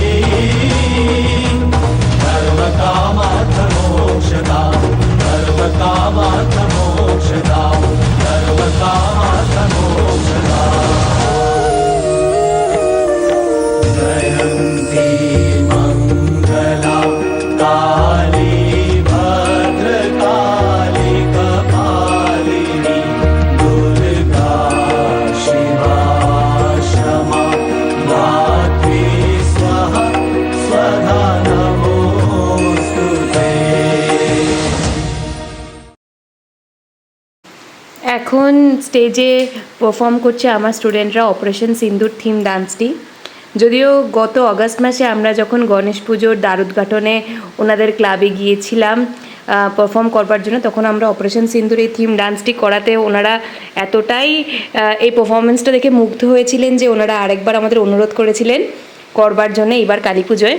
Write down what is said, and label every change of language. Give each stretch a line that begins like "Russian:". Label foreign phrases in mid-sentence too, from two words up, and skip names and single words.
Sanskrit: सर्वकामार्थमोक्षदा सर्वकामार्थमोक्षदा सर्वकामार्थमोक्षदा जयन्ती मङ्गला काली भद्रकाली कपालिनी दुर्गा शिवा क्षमा धात्री स्वाहा स्वधा नमोऽस्तु ते।
Bangla: এখন স্টেজে পারফর্ম করছে আমার স্টুডেন্টরা অপারেশন সিন্দুর থিম ডান্সটি। যদিও গত অগাস্ট মাসে আমরা যখন গণেশ পুজোর দ্বারোদ্ঘাটনে ওনাদের ক্লাবে গিয়েছিলাম পারফর্ম করবার জন্য, তখন আমরা অপারেশন সিন্দুর এই থিম ডান্সটি করাতে ওনারা এতটাই এই পারফরমেন্সটা দেখে মুগ্ধ হয়েছিলেন যে ওনারা আরেকবার আমাদের অনুরোধ করেছিলেন করবার জন্য এইবার কালী পুজোয়।